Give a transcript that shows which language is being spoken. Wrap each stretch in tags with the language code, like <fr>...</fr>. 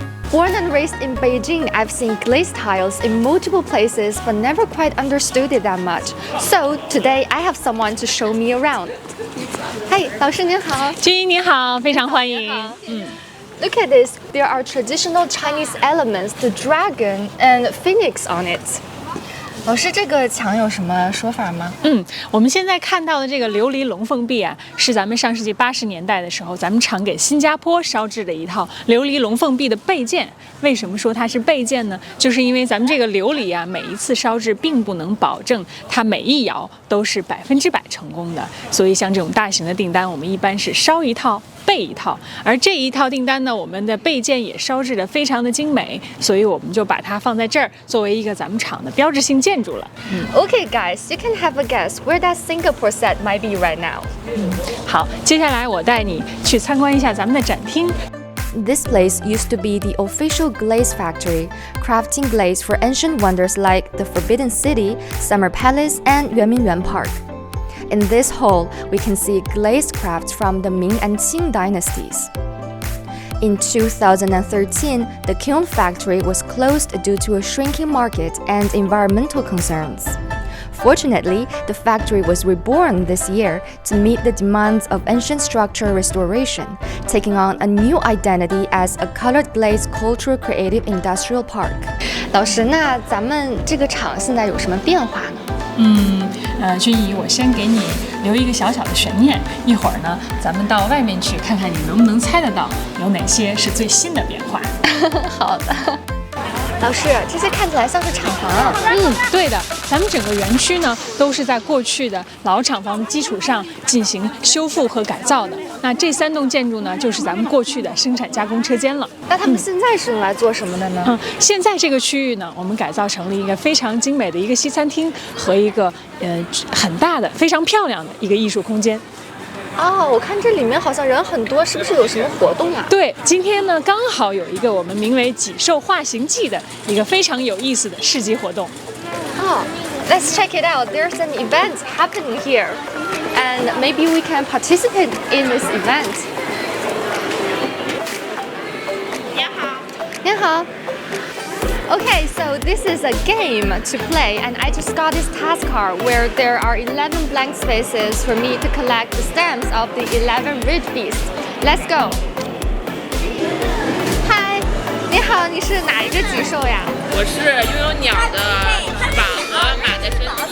<en>Born and raised in Beijing, I've seen glaze tiles in multiple places but never quite understood it that much. So today I have someone to show me around.</en> <zh>Hey, 老师您好。君怡你好，非常欢迎。</zh> <en>Look at this, there are traditional Chinese elements, the dragon and phoenix on it.</en> <zh>老师，这个墙有什么说法吗？我们现在看到的这个琉璃龙凤壁啊，是咱们上世纪80年代的时候，咱们厂给新加坡烧制的一套琉璃龙凤壁的备件。为什么说它是备件呢？就是因为咱们这个琉璃啊，每一次烧制并不能保证它每一窑都是100%成功的，所以像这种大型的订单，我们一般是烧一套备一套，而这一套订单呢，我们的备件也烧制的非常的精美，所以我们就把它放在这儿，作为一个咱们厂的标志性建筑了。</zh> <en>Okay, guys, you can have a guess where that Singapore set might be right now.</en> <zh>好，接下来我带你去参观一下咱们的展厅。</zh> <en>This place used to be the official glaze factory, crafting glaze for ancient wonders like the Forbidden City, Summer Palace, and Yuanmingyuan Park. In this hall, we can see glazed crafts from the Ming and Qing dynasties. In 2013, the kiln factory was closed due to a shrinking market and environmental concerns. Fortunately, the factory was reborn this year to meet the demands of ancient structure restoration, taking on a new identity as a colored glazed cultural creative industrial park.</en> <zh>老师，那咱们这个厂现在有什么变化呢？君怡，我先给你留一个小小的悬念，一会儿呢，咱们到外面去看看，你能不能猜得到有哪些是最新的变化。好的。老师，这些看起来像是厂房啊。对的，咱们整个园区呢都是在过去的老厂房的基础上进行修复和改造的。那这3栋建筑呢，就是咱们过去的生产加工车间了。那他们现在是用来做什么的呢？现在这个区域呢，我们改造成了一个非常精美的一个西餐厅和一个很大的、非常漂亮的一个艺术空间。哦，我看这里面好像人很多，是不是有什么活动啊？对，今天呢刚好有一个我们名为“己兽化形记”的一个非常有意思的市集活动。</zh> <en>Let's check it out. There's an event happening here, and maybe we can participate in this event.</en> <zh>您好。您好。</zh> <en>Okay, so this is a game to play, and I just got this task card where there are 11 blank spaces for me to collect the stamps of the 11 rich beasts. Let's go.</en> <zh>Hi, 你好，你是哪一个棘兽呀？我是拥有鸟的翅膀和马的身体。</zh>